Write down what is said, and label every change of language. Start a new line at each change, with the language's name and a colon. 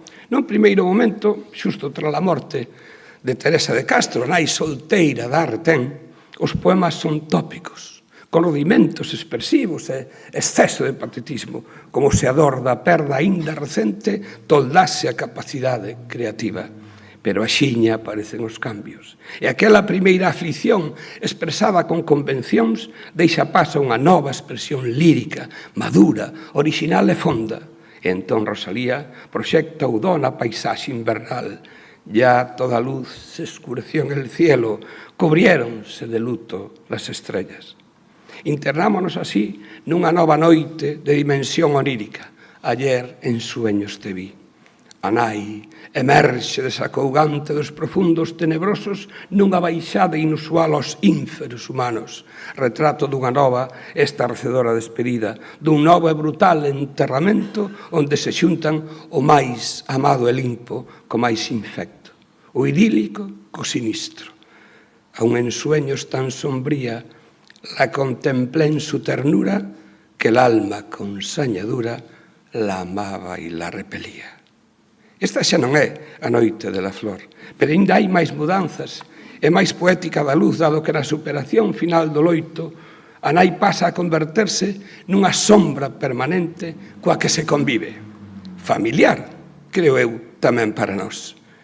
Galician: Nun primeiro momento, xusto tras a morte de Teresa de Castro, nai solteira da Retén, os poemas son tópicos, con rudimentos expresivos e exceso de patetismo, como se a dor da perda aínda recente toldase a capacidade creativa. Pero axiña aparecen os cambios. E aquela primeira aflición, expresada con convencións, deixa paso a unha nova expresión lírica, madura, original e fonda. E entón Rosalía proxecta o do na paisaxe invernal.
Spanish: Ya toda luz se escureció en el cielo, cubriéronse de luto las estrellas.
Galician: Internámonos así nunha nova noite de dimensión onírica.
Spanish: Ayer en sueños te vi.
Galician: A nai emerxe desacougante dos profundos tenebrosos nunha baixada inusual aos ínferos humanos. Retrato dunha nova estarrecedora despedida, dun novo e brutal enterramento onde se xuntan o máis amado e limpo co máis infecto, o idílico co sinistro.
Spanish: Aun en sueños tan sombría, la contemplé en su ternura, que el alma con sañadura la amaba y la repelía.
Galician: Esta xa non é a noite de la Flor, pero ainda hai máis mudanzas e máis poética da luz, dado que na superación final do loito a nai pasa a converterse nunha sombra permanente coa que se convive. Familiar, creo eu, tamén para nós.